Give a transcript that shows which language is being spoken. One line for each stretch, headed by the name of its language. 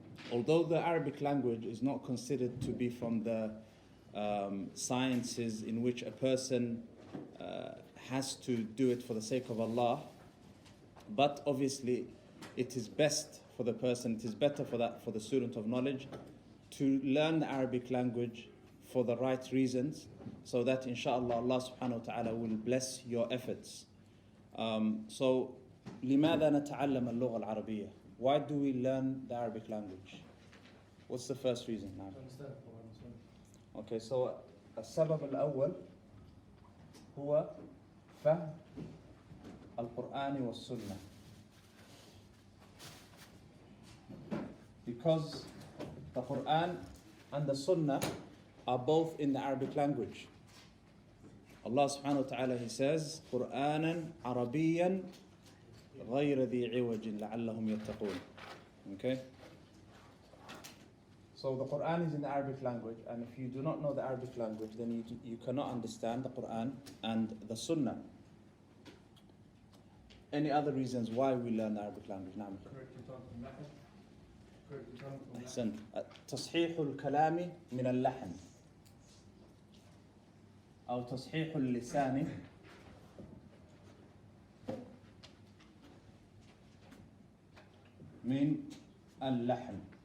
English: Although the Arabic language is not considered to be from the sciences in which a person has to do it for the sake of Allah, but obviously it is best for the person, it is better for the student of knowledge to learn the Arabic language for the right reasons, so that inshallah Allah subhanahu wa ta'ala will bless your efforts.
Arabic: So لماذا نتعلم اللغة العربية?
English: Why do we learn the Arabic language? What's the first reason now?
Arabic: Okay, so السبب الأول هو فهم القرآن والسنة.
English: Because the Quran and the Sunnah are both in the Arabic language.
Arabic: Allah subhanahu wa ta'ala, he says, قُرْآنًا عَرَبِيًّا غَيْرَ ذِي عِوَجٍ لَعَلَّهُمْ يَتَّقُونَ.
English: Okay? So the Quran is in the Arabic language, and if you do not know the Arabic language, then you cannot understand the Quran and the Sunnah. Any other reasons why we learn the Arabic language?
Arabic: نعم. أحسنت. تصحيح الكلام من اللحن أو تصحيح اللسان من اللحن.